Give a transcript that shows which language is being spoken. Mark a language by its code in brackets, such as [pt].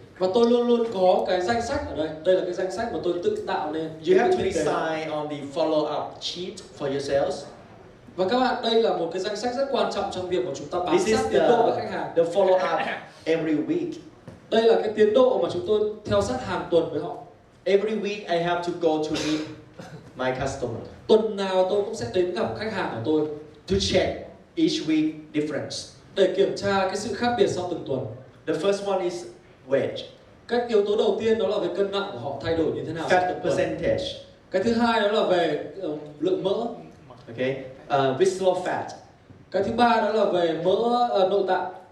[vi] Và tôi luôn luôn có cái danh sách ở đây. Đây là cái danh sách mà tôi tự tạo nên. [en] You have to decide on the follow-up sheet for yourselves. [vi] Và các bạn, đây là một cái danh sách rất quan trọng trong việc mà chúng ta bám [en] This is [vi] sát tiến độ với khách hàng. [en] the follow-up every week. [vi] Đây là cái tiến độ mà chúng tôi theo sát hàng tuần với họ. [en] Every week I have to go to meet my customer [vi] Tuần nào tôi cũng sẽ đến gặp khách hàng của tôi [en] to check each week difference. [vi] để kiểm tra cái sự khác biệt sau từng tuần. [en] The first one is weight, [vi] Các yếu tố đầu tiên đó là về cân nặng của họ thay đổi như thế nào sau [en] fat [vi] từng tuần. [en] percentage. [vi] Cái thứ hai đó là về lượng mỡ. [en] Okay, visceral fat. [vi] Cái thứ ba đó là về mỡ nội tạng.